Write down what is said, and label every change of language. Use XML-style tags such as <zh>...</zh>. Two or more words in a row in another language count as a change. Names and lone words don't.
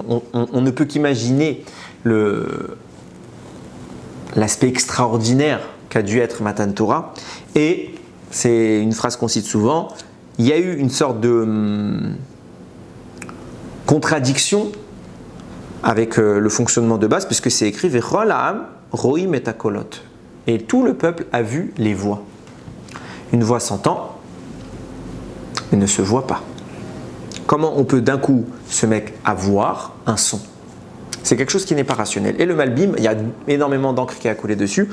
<fr>On ne peut qu'imaginer l'aspect extraordinaire qu'a dû être</fr> <he>מתן תורה.</he> <fr>Et c'est une phrase qu'on cite souvent, il y a eu une sorte de contradiction avec le fonctionnement de base, puisque c'est écrit</fr> <he>וכל העם ראים את הקולות.</he> <fr>Et tout le peuple a vu les voix. Une voix s'entend, mais ne se voit pas. Comment on peut d'un coup se mettre à voir un son? C'est quelque chose qui n'est pas rationnel. Et le Malbim, il y a énormément d'encre qui a coulé dessus.</fr>